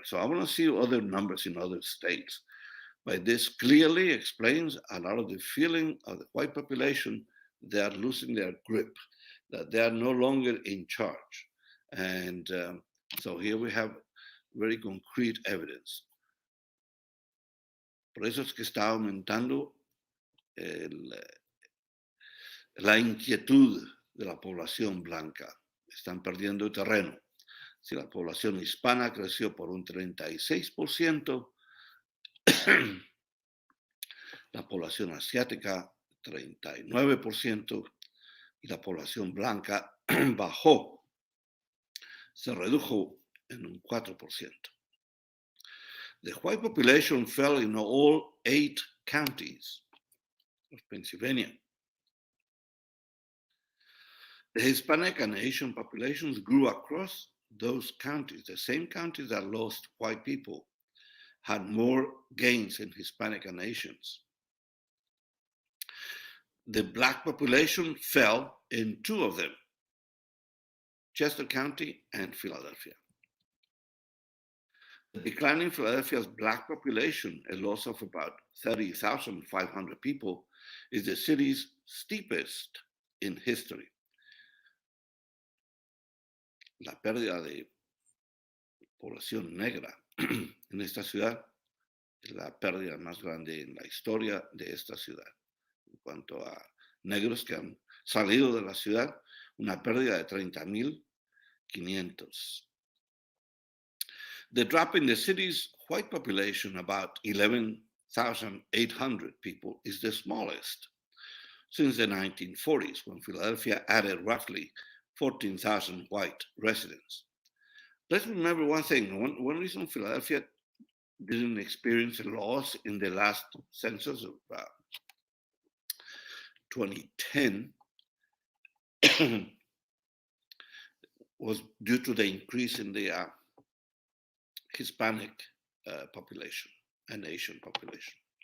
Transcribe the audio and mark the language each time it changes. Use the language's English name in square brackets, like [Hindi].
[English] So I want to see other numbers in other states. But this clearly explains a lot of the feeling of the white population. They are losing their grip, that they are no longer in charge. And so here we have very concrete evidence. [Spanish] Por eso es que está aumentando la inquietud de la población blanca. Están perdiendo terreno. Si la población hispana creció por un 36%, la población asiática 39% y la población blanca bajó. Se redujo en un 4%. [English] The white population fell in all 8 counties of Pennsylvania. The Hispanic and Asian populations grew across those counties. The same counties that lost white people had more gains in Hispanic and Asians. The Black population fell in 2 of them, Chester County and Philadelphia. The decline in Philadelphia's Black population, a loss of about 30,500 people, is the city's steepest in history. [Spanish] La pérdida de población negra en esta ciudad es la pérdida más grande en la historia de esta ciudad. En cuanto a negros que han salido de la ciudad, una pérdida de 30,500. [English] The drop in the city's white population, about 11,800 people, is the smallest since the 1940s, when Philadelphia added roughly 14,000 white residents. Let's remember one thing. One reason Philadelphia didn't experience a loss in the last census of 2010 was due to the increase in the Hispanic population and Asian population.